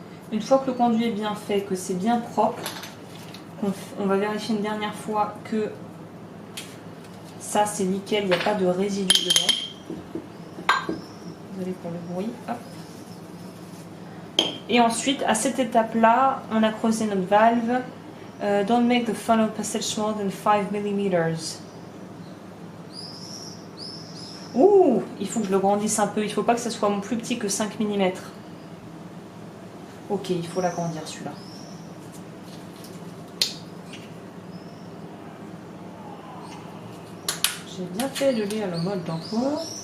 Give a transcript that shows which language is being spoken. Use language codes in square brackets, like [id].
[fr] Une fois que le conduit est bien fait, que c'est bien propre, on va vérifier une dernière fois que ça c'est nickel, il n'y a pas de résidus dedans. Désolée pour le bruit. Hop. Et ensuite, à cette étape-là, on a creusé notre valve. [en] Don't make the funnel passage smaller than 5 mm. [fr] Ouh, il faut que je le grandisse un peu. Il ne faut pas que ça soit plus petit que 5 mm. Ok, il faut l'agrandir celui-là. J'ai bien fait de lire le mode d'emploi.